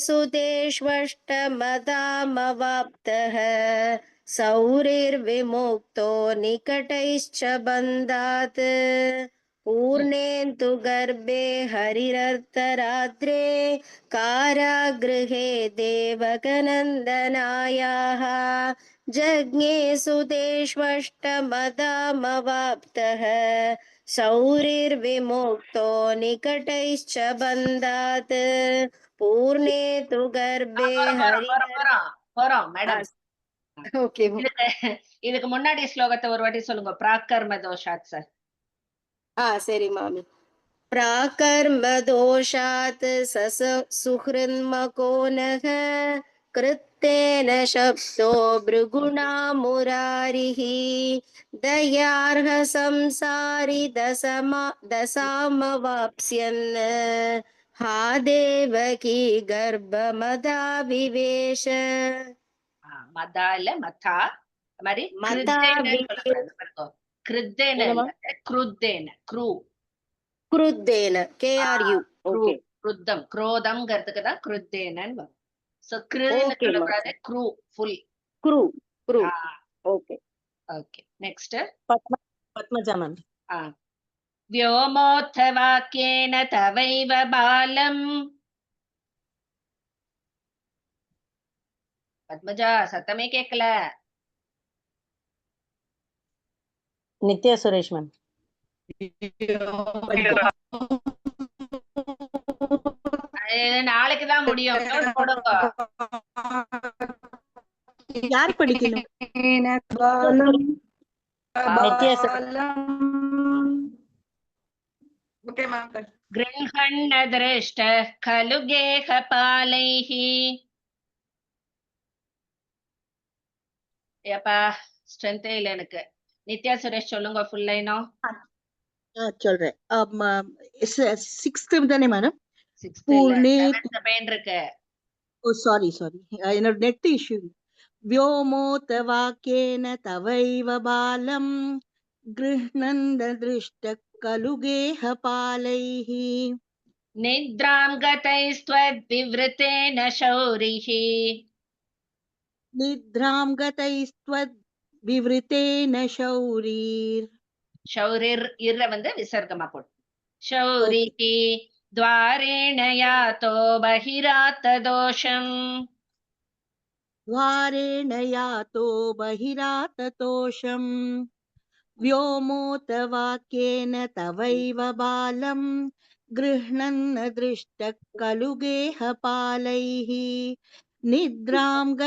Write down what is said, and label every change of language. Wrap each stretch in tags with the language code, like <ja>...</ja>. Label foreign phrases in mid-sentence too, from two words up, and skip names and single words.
<sa>सुतेष्वष्टमदामवाप्तः सौरिर्विमुक्तो निकटैश्च बन्धात् पूर्णे तु गर्भे हरिरर्धरात्रे कारागृहे देवकनन्दनायाः जज्ञे सुतेष्वष्टमदामवाप्तः सौरिर्विमुक्तो निकटैश्च बन्धात् पूर्णे तु गर्भे</sa> <ta>போறோம் மேடம் ओके இதுக்கு முன்னாடி ஸ்லோகத்தை ஒரு வாட்டி சொல்லுங்க</ta> <sa>प्राकर्म दोषात्</sa> <ta>சார் சரி மாமி</ta> <sa>प्राकर्म दोषात् सुहृन्मको नः मत्तेन शब्दो भृगुणा मुरारिः दयार्ह संसारि दशामवाप्स्यन् हा देवकी गर्भमदाविवेश</sa> <ta>மதா இல்ல மதா மாதிரி மதா கிருத்தேன்னு சொல்லக்கூடாது பாருங்க. கிருத்தேன என்னம்மா? இல்ல கிருத்தேன க்ரூ</ta> <sa>क्रुद्धेन KRU</sa> <ta>க்ரூ ओके கிருத்தம் குரோதம்ங்கிறதுக்கு தான் கிருத்தேனன்னு வரும். சோ கிருன்னு Okay, சொல்லக்கூடாது க்ரூ ஃபுல்.</ta> <sa>क्रू क्रू ओके</sa> <ta>ஓகே நெக்ஸ்ட் பத்மஜா மேம்.</ta> <sa>व्योमोऽथ वाक्येन तवैव बालम्.</sa> <ta>பத்மஜா சத்தமே கேட்கல. நித்யா சுரேஷ் மேம். நாளைக்கு தான் முடியும். போடுங்க. யார் படிக்கணும்? நித்யா</ta> <sa>गृह्णन् दृष्टः खलु गेहपालैः.</sa> <ta>ஏப்பா ஸ்ட்ரென்த்தே இல்ல எனக்கு. நித்யா சுரேஷ் சொல்லுங்க ஃபுல் லைனும். சொல்றேன். 6th தானே மேடம்? 6th பூர்ணே இல்ல 7th பெயின் இருக்கு. ஓ சாரி என்னோட நெட் இஷ்யூ.</ta> <sa>व्योमोत वाक्येन तवैव बालं गृह्णन् दृष्टः खलु गेहपालैः निद्रां गतैस्त्वद्विवृतेन शौरिः. निद्रां गतैस्त्वद्विवृतेन शौरीर्. शौरिर् इर्र</sa> <ta>வந்து விசர்க்கமா போடு.</ta> <sa>शौरिः द्वारेण यातो बहिरात दोषम्. द्वारेण यातो बहिराततोषम् व्योमोत वाक्येन तवैव बालं गृह्णन् दृष्टः खलु गेहपालैः निद्रां</sa>